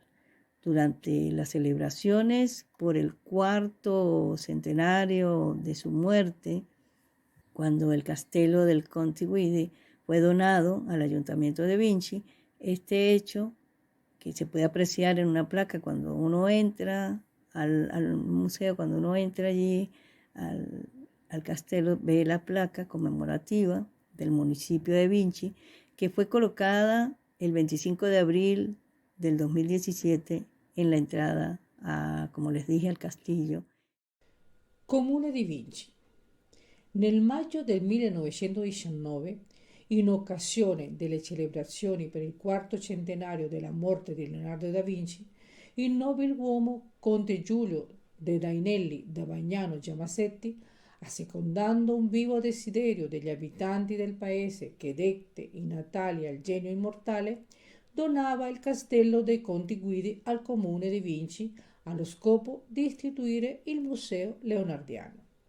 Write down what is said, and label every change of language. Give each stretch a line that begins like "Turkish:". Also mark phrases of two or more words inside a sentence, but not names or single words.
Spanish: Durante las celebraciones por el cuarto centenario de su muerte, cuando el Castello del Conti Guidi fue donado al Ayuntamiento de Vinci, este hecho, que se puede apreciar en una placa cuando uno entra al museo, cuando uno entra allí al Castello, ve la placa conmemorativa del municipio de Vinci, que fue colocada el 25 de abril del 2017 en la entrada, como les dije, al castillo.
Italian: Comune di Vinci. Nel maggio del 1919, in occasione delle celebrazioni per il quarto centenario della morte di Leonardo da Vinci, il nobiluomo conte Giulio de Dainelli da Bagnano Giamassetti, assecondando un vivo desiderio degli abitanti del paese che dette i natali al genio immortale, donava il castello dei Conti Guidi al comune di Vinci allo scopo di istituire il Museo Leonardiano.